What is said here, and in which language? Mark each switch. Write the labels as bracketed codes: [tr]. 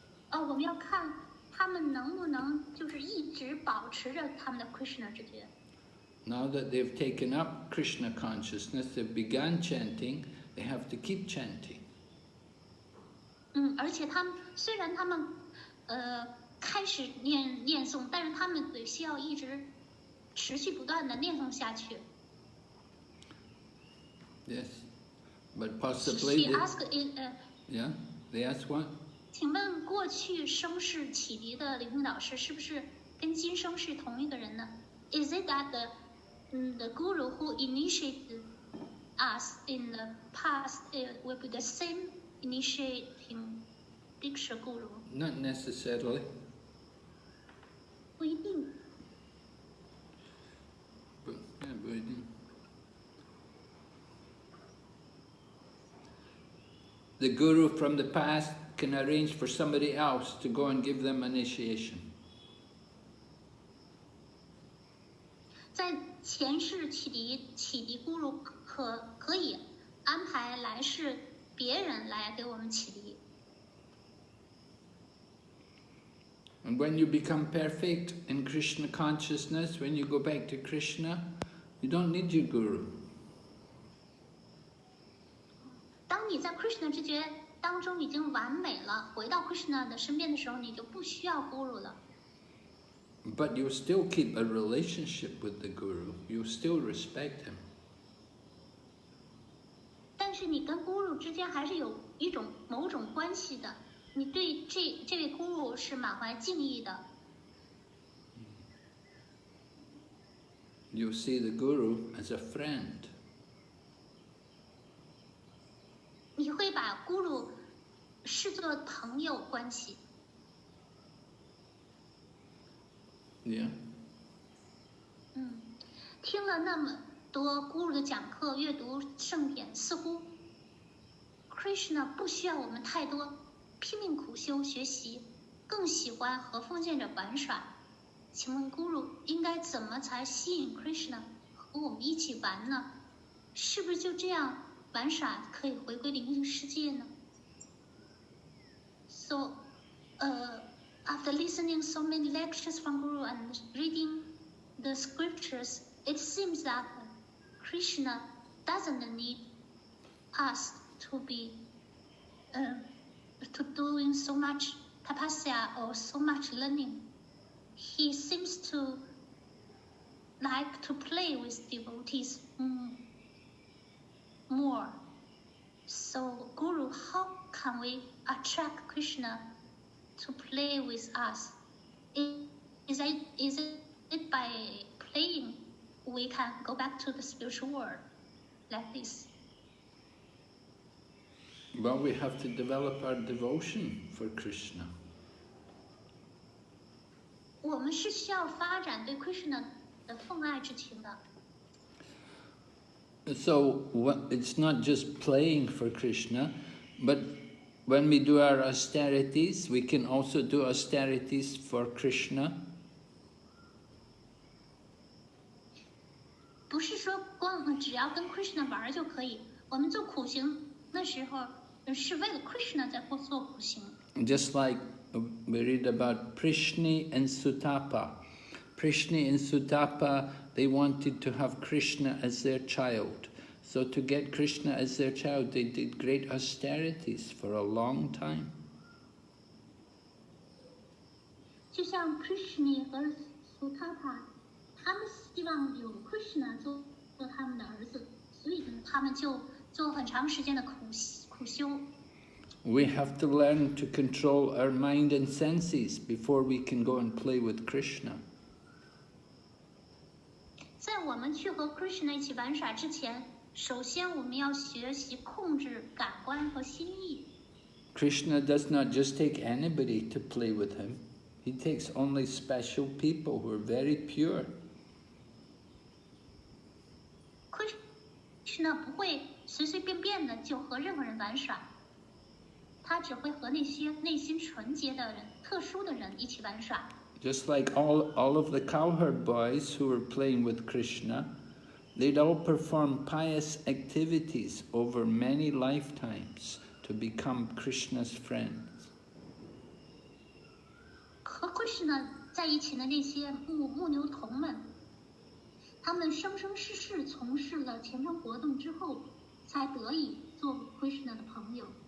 [zh] 我们要看他们能不能就是一直保持着他们的 Krishna 知觉。 [en] Now that they've taken up Krishna consciousness, they've begun chanting, they have to keep chanting. [zh] 而且虽然他们开始念诵，但是他们得需要一直持续不断的念诵下去。 [en] Yes, but possibly. She asked yeah, they asked what? [zh] 请问过去生世启迪的灵性导师是不是跟今生是同一个人呢 [en] ？Is it that the guru who initiated us in the past will be the same initiating Diksha guru? Not necessarily. [zh] 不一定。 [en] But, yeah, but I do. The guru from the past can arrange for somebody else to go and give them initiation. [zh] 在前世启迪咕噜可以安排来世别人来给我们启迪。 [en] And when you become perfect in Krishna consciousness, when you go back to Krishna, you don't need your guru. [zh] 当你在 Krishna 知觉当中已经完美了，回到 Krishna 的身边的时候，你就不需要 guru 了。 [en] But you still keep a relationship with the guru. You still respect him. [zh] 但是你跟 guru 之间还是有某种关系的，你对这位 guru 是满怀敬意的。 [en] You see the guru as a friend. [zh] 你会把 guru 视作朋友关系。 [en] Yeah. [zh] 听了那么多 guru 的讲课，阅读圣典，似乎 Krishna 不需要我们太多拼命苦修学习，更喜欢和奉献者玩耍。请问 guru 应该怎么才吸引 Krishna 和我们一起玩呢？是不是就这样玩耍可以回归灵性世界呢 [en] ？So, after listening so many lectures from Guru and reading the scriptures, it seems that Krishna doesn't need us to be to doing so much tapasya or so much learning. He seems to like to play with devotees more. So, Guru, how can we attract Krishna to play with us? Is it by playing we can go back to the spiritual world like this? Well, we have to develop our devotion for Krishna. [zh] 我们是需要发展对 Krishna 的奉爱之情的。 [en] So it's not just playing for Krishna, but when we do our austerities, we can also do austerities for Krishna. [zh] 不是说光只要跟 Krishna 玩就可以，我们做苦行的时候是为了 Krishna 在做苦行。 [en] Just like we read about Prishni and Sutapa. Prishni and Sutapa, they wanted to have Krishna as their child. So to get Krishna as their child, they did great austerities for a long time. [zh] 就像 Prishni 和 Sutapa， 他们希望有 Krishna 做他们的儿子，所以他们就做很长时间的苦修。 [en] We have to learn to control our mind and senses before we can go and play with Krishna. [zh] 在我们去和 Krishna 一起玩耍之前，首先我们要学习控制感官和心意。 [en] Krishna does not just take anybody to play with him. He takes only special people who are very pure. [zh] Krishna 不会随随便便的就和任何人玩耍，他只会和那些内心纯洁的人、特殊的人一起玩耍。 [en] Just like all of the cowherd boys who were playing with Krishna, they'd all perform pious activities over many lifetimes to become Krishna's friends. [zh] 和 Krishna 在一起的那些牧牛童们，他们生生世世从事了虔诚活动之后，才得以做 Krishna 的朋友。